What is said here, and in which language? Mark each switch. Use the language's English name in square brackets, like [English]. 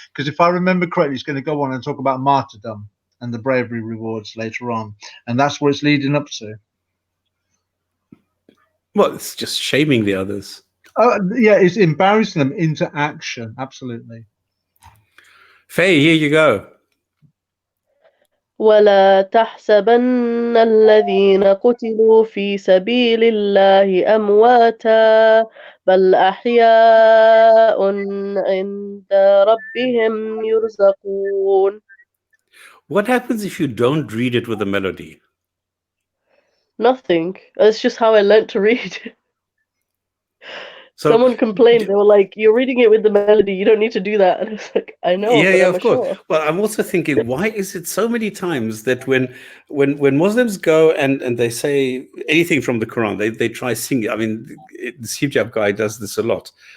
[English] Because if I remember correctly, he's going to go on and talk about martyrdom and the bravery rewards later on, and that's what it's leading up to. Well, it's just shaming the others. Yeah, it's embarrassing them into action. Absolutely. Faye, here you go. [Arabic] ولا تحسبن الذين قتلوا في سبيل الله أمواتا بل أحياء عند ربهم يرزقون. [English] What happens if you don't read it with a melody? Nothing. It's just how I learnt to read. So Someone complained. They were like, "You're reading it with the melody. You don't need to do that." And it's like, I know, but I'm of course. sure. Well, I'm also thinking, why is it so many times that when Muslims go and they say anything from the Quran, they try singing. I mean, the hijab guy does this a lot.